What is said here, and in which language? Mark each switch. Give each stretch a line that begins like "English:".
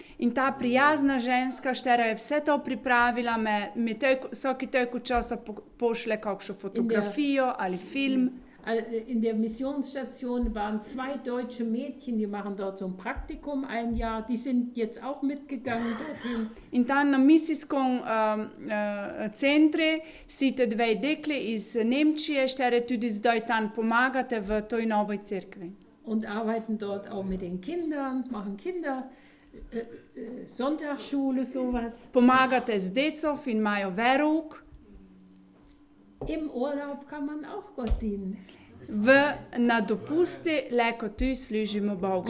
Slovenian: In ta prijazna ženska, štera je vse to pripravila, mi vsaki toliko časa pošle kakšno fotografijo ali film.
German: In der Missionsstation waren 2 deutsche Mädchen, die machen dort so ein Praktikum 1 Jahr, die sind jetzt auch mitgegangen dorthin.
Slovenian: In tam na misijskom centru si te 2 dekle iz Nemčije, štere tudi zdaj tam pomagate v toj novoj cerkvi.
German: Und arbeiten dort auch mit den Kindern, machen Sonntagsschule, sowas.
Slovenian: Pomagate z decov in imajo verouk.
German: Im Urlaub kann man auch Gott dienen.
Slovenian: Na dopusti leko tu služimo Bogu.